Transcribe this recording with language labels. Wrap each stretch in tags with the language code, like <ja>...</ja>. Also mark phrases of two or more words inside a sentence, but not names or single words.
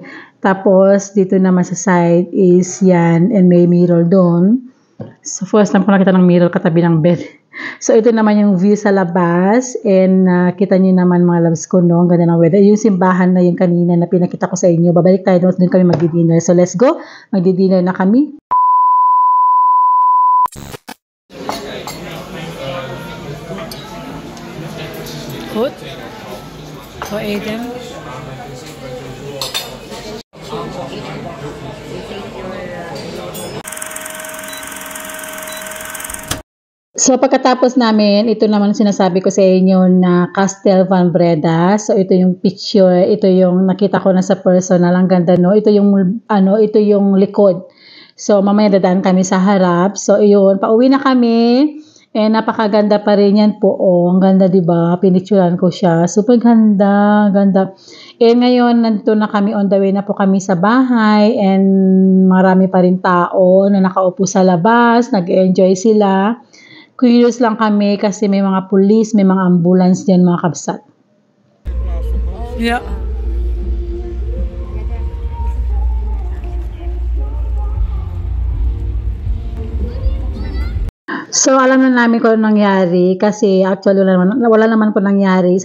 <tl>Tapos, dito naman sa side is yan, and may mirror doon. So,</tl> <en>first time</en> <tl>ko nakita ng mirror katabi ng bed. So, ito naman yung view sa labas. And, kita nyo naman mga loves ko, no? Ang ganda ng weather. Yung simbahan na yung kanina na pinakita ko sa inyo. Babalik tayo doon kami magdi-dinner.</tl> <en>So, let's go.</en> <tl>Magdi-dinner na kami.</tl> <nl>Goed. Voor eten.</nl> <tl>So pagkatapos namin, ito naman sinasabi ko sa inyo na Castel Van Breda. So ito yung picture, ito yung nakita ko na sa personal, ang ganda no. Ito yung likod. So mamaya dadaan kami sa harap. So iyon, pauwi na kami. Napakaganda pa rin yan po. Oh, ang ganda, diba? Pinicturean ko siya. Super ganda, ganda. Ngayon, nandito na kami,</tl> <en>on the way</en> <tl>na po kami sa bahay, and marami pa rin tao na nakaupo sa labas, nag-enjoy sila. Curious lang kami kasi may mga pulis, may mga ambulance dyan, mga kabsat. Ja. So, alam na namin kung anong nangyari kasi actually wala naman po nangyari.</tl>